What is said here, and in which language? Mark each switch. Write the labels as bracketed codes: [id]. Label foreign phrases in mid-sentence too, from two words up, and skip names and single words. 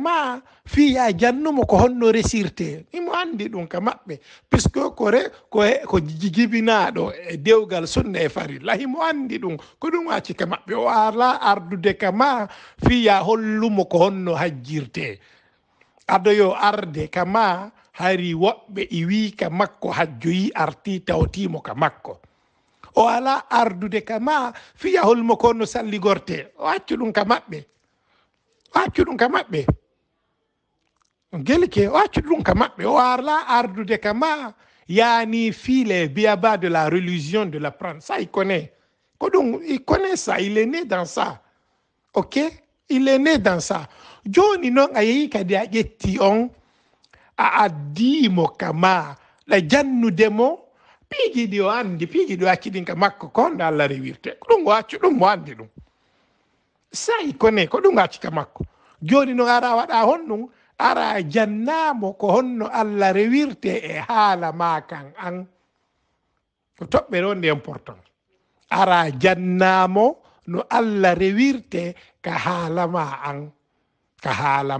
[ff] ma fiya jannumo ko honno resirte imo andi ɗum ka maɓɓe puisque ko jibinaɗo e dewgal sunna e farilla himo andi ɗum ko ɗum acci ka maɓɓe o ala ardude ka ma fiya hollumo ko honno hajjirte aɗo arde ka ma hari woɓɓe iwi ka makko hajjoyi arti tawtimo ka makko o ala ardude ka ma fiya hollumo ko honno salligorte o accu ɗum ka maɓɓe gelike o accu ɗum ka maɓɓe o ala ardude ka ma yani file biaba [fr] de la religion de la prendre ça il connaît [ff] ko ɗum [fr] il connaît ça il est né dans ça ok il est né dans ça [ff] joni noon a yehi kadi a ƴetti on a addimo ka ma ɗa jannudemo piiji ɗi o andi piiji ɗi o acci ɗin ka makko ko honɗo Allah rewirte ko ɗum o accu ɗum mo andi ɗum [fr] ça il connaît [ff] ko ɗum acci ka makko joni noon ara waɗa honɗum ara jannamo ko honno Allah rewirte e haala ma kan an ko toɓɓere on nde important ara jannamo no Allah rewirte ka haala ma an ka haala